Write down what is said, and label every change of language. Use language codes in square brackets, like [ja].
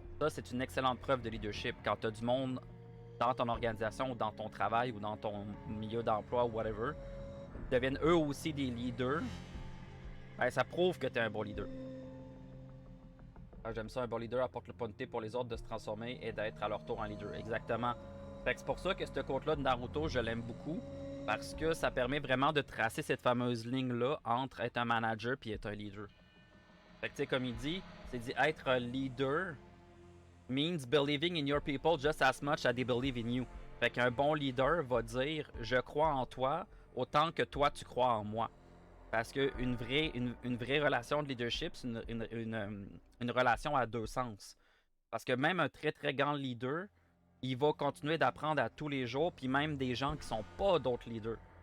[fr] Ça, c'est une excellente preuve de leadership. Quand tu as du monde dans ton organisation ou dans ton travail ou dans ton milieu d'emploi ou whatever, deviennent eux aussi des leaders, ben, ça prouve que tu es un bon leader. J'aime ça, un bon leader apporte l'opportunité pour les autres de se transformer et d'être à leur tour un leader. Exactement. Fait que c'est pour ça que ce quote-là de Naruto, je l'aime beaucoup. Parce que ça permet vraiment de tracer cette fameuse ligne-là entre être un manager et être un leader. Fait que tu sais, comme il dit, c'est dit être un leader [en] means believing in your people just as much as they believe in you. [fr] Fait qu'un bon leader va dire je crois en toi autant que toi tu crois en moi. Parce qu'une une vraie relation de leadership, c'est une relation à deux sens. Parce que même un très très grand leader, il va continuer d'apprendre à tous les jours, puis même des gens qui sont pas d'autres leaders.